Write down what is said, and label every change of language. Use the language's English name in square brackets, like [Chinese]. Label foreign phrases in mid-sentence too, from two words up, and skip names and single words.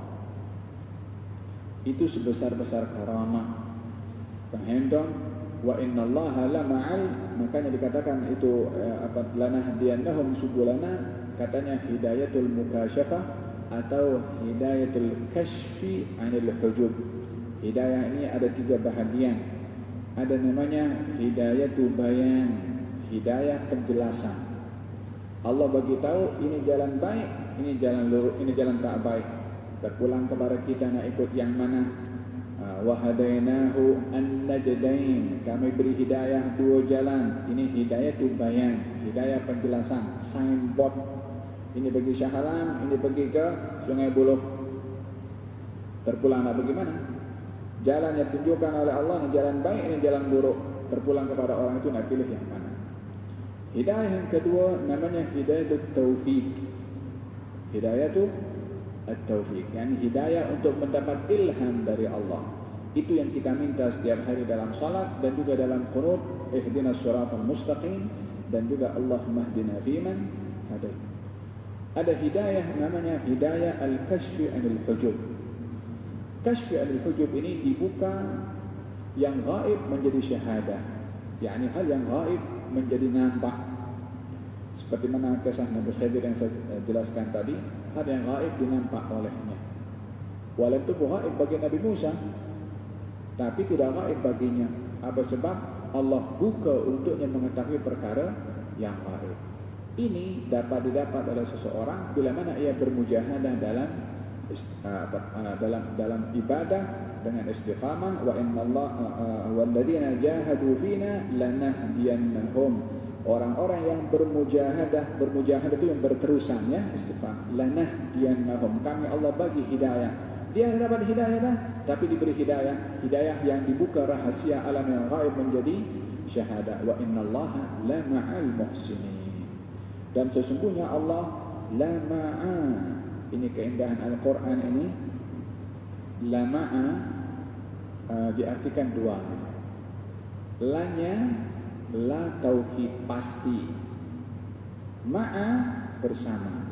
[Malay] Itu sebesar-besar karamah. Faham dong? [Arabic] وإن الله لمع, [Malay] makanya dikatakan itu [Arabic] لنهدينهم سبلنا, [Malay] katanya [Arabic] هداية المكاشفة [Malay] atau [Arabic] هداية الكشف عن الحجب. [Malay] Hidayah ini ada 3 bahagian. Ada namanya [Arabic] هداية البيان, [Malay] hidayah penjelasan. Allah bagi tahu ini jalan baik, ini jalan lurus, ini jalan tak baik. Terpulang kepada kita nak ikut yang mana. [Arabic] وهديناه النجدين, [Malay] kami beri hidayah 2 jalan. Ini [Arabic] هداية البيان, [Malay] hidayah penjelasan, signboard. Ini bagi Shah Alam, ini pergi ke Sungai Buloh. Terpulang nak bagaimana? Jalan yang ditunjukkan oleh Allah ini jalan baik, ini jalan buruk. Terpulang kepada orang itu nak pilih yang mana. Hidayah yang kedua namanya hidayah taufik. Hidayah itu at-taufik, yani hidayah untuk mendapat ilham dari Allah. Itu yang kita minta setiap hari dalam salat dan juga dalam qunut, [Arabic] اهدنا الصراط المستقيم, [Malay] dan juga [Arabic] اللهم اهدنا فيمن هديت. [Malay] Ada hidayah namanya hidayah [Arabic] الكشف عن الحجب. كشف عن الحجب [Malay] ini dibuka yang gaib menjadi syahadah, yakni hal yang gaib menjadi nampak. Seperti mana kisah Nabi Khidir yang saya jelaskan tadi, hal yang gaib dinampak olehnya. Walau itu gaib bagi Nabi Musa, tapi tidak gaib baginya. Apa sebab? Allah buka untuknya mengetahui perkara yang gaib. Ini dapat didapat oleh seseorang bila mana ia bermujahadah dalam ibadah dengan istiqamah. [Arabic] وإن الله والذين جاهدوا فينا لنهدينهم. [Malay] Orang-orang yang bermujahadah itu yang berterusan, ya, istiqamah. Lanahdiyannahum, kami Allah bagi hidayah. Dia dapat hidayah dah, tapi diberi hidayah yang dibuka rahasia alam yang gaib menjadi syahadah. [Arabic] وإن الله لمع المحسنين. [Malay] Dan sesungguhnya Allah [Arabic] لمع. [Malay] Ini keindahan Al-Quran ini. [Arabic] لمع [Malay] diartikan dua. La-nya la taukid pasti, ma'a bersama.